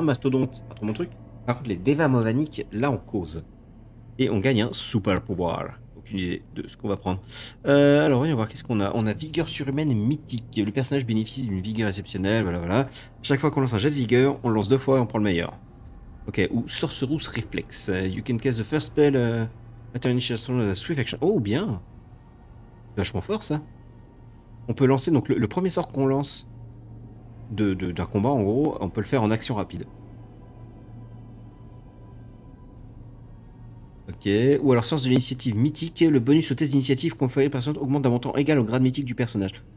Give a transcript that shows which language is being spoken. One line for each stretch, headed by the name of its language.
French: Mastodonte, c'est pas trop mon truc. Par contre, les Deva Movaniques, là, on cause. Et on gagne un super pouvoir. Aucune idée de ce qu'on va prendre. Alors, voyons voir qu'est-ce qu'on a. On a vigueur surhumaine et mythique. Le personnage bénéficie d'une vigueur exceptionnelle. Voilà, voilà. Chaque fois qu'on lance un jet de vigueur, on le lance 2 fois et on prend le meilleur. Ok, ou Sorcerous Reflex.
English: You can cast the first spell at an initiation swift action.
French: Oh, bien. Vachement fort, ça. On peut lancer, donc le premier sort qu'on lance d'un combat, en gros, on peut le faire en action rapide. Ok, ou alors source de l'initiative mythique, le bonus au test d'initiative conféré par personne augmente d'un montant égal au grade mythique du personnage.